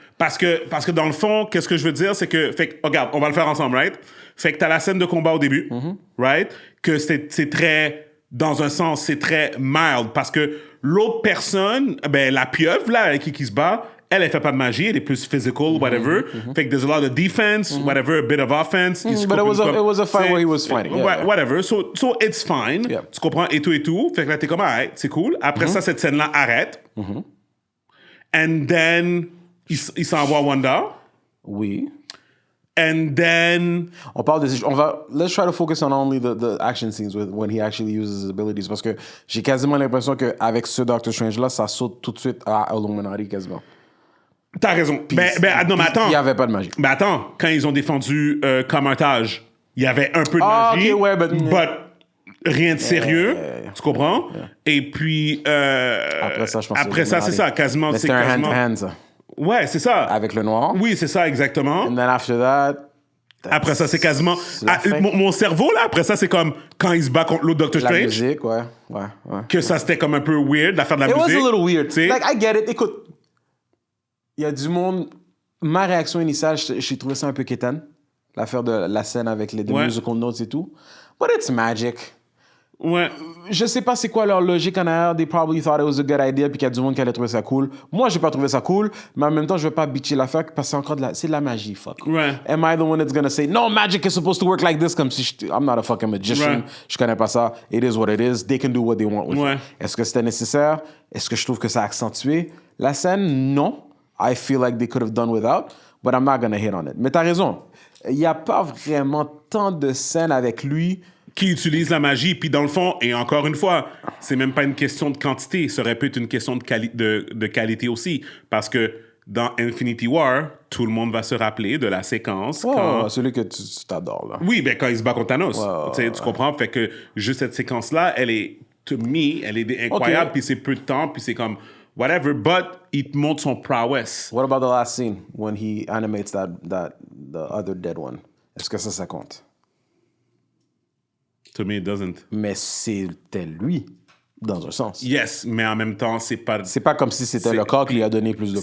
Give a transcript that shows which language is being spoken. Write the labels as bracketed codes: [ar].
[fr] Parce que dans le fond, qu'est-ce que je veux dire, c'est que... Fait que, regarde, on va le faire ensemble, right? Fait que t'as la scène de combat au début, right? Que c'est très... Dans un sens, c'est très mild, parce que l'autre personne, ben, la pieuvre, là, avec qui se bat, Elle fait pas de magie, elle est plus physical, whatever. Fait que [en] there's a lot of defense, whatever, a bit of offense. But it was a fight where he was fighting. Yeah, whatever. So it's fine. Yeah. [fr] Tu comprends? Et tout. Fait que là, t'es comme, alright, c'est cool. Après ça, cette scène-là arrête. [en] And then, [fr] il s'envoie Wanda. Oui. [en] And then... Let's try to focus on only the action scenes when he actually uses his abilities. [fr] Parce que j'ai quasiment l'impression qu'avec ce Doctor Strange-là, ça saute tout de suite à Illuminati quasiment. T'as raison. Non, mais attends. Il n'y avait pas de magie. Mais attends, quand ils ont défendu Kamar-Taj, il y avait un peu de magie. OK, ouais, but rien de sérieux. Tu comprends? Et puis... après ça, je pense après ça, c'est ça. Quasiment, c'est quasiment... C'était un hand-to-hand, ça. Ouais, c'est ça. Avec le noir. Oui, c'est ça, exactement. [en] And then after that... [fr] Après ça, c'est quasiment... mon cerveau, là, après ça, c'est comme quand il se bat contre l'autre Doctor Strange. La musique, ouais. Que ça, c'était comme un peu weird, l'affaire de la musique. [en] It was a little weird. [fr] T'sais? [en] Like, I get it. [fr] Écoute, il y a du monde... Ma réaction initiale, j'ai trouvé ça un peu quétaine. L'affaire de la scène avec les musical notes et tout. [en] But it's magic. [fr] Ouais. Je sais pas c'est quoi leur logique en arrière. [en] They probably thought it was a good idea [fr] puis qu'il y a du monde qui allait trouver ça cool. Moi, j'ai pas trouvé ça cool, mais en même temps, je vais pas bitcher l'affaire parce que c'est encore c'est de la magie, fuck. Ouais. [en] Am I the one that's gonna say, no, magic is supposed to work like this? [fr] Comme si [en] I'm not a fucking magician. [fr] Ouais. Je connais pas ça. [en] It is what it is. They can do what they want with [fr] Ouais. [en] it. [fr] Est-ce que c'était nécessaire? Est-ce que je trouve que ça a accentué la scène? Non. [en] I feel like they could have done without, but I'm not gonna hit on it. [fr] Mais t'as raison. Il y a pas vraiment tant de scènes avec lui qui utilise la magie. Puis dans le fond, et encore une fois, c'est même pas une question de quantité, ça aurait pu être une question de qualité aussi. Parce que dans Infinity War, tout le monde va se rappeler de la séquence. Quand... celui que tu t'adores, là. Oui, ben quand il se bat contre Thanos. Tu comprends? Fait que juste cette séquence-là, elle est, to me, elle est incroyable. Puis c'est peu de temps, puis c'est comme... whatever, but il te montre son prowess. [en] What about the last scene when he animates the other dead one? [fr] Est-ce que ça compte? [en] To me, it doesn't. [fr] Mais c'était lui, dans un sens. Yes, mais en même temps, c'est pas... C'est pas comme si c'était le corps qui lui a donné plus de pouvoir.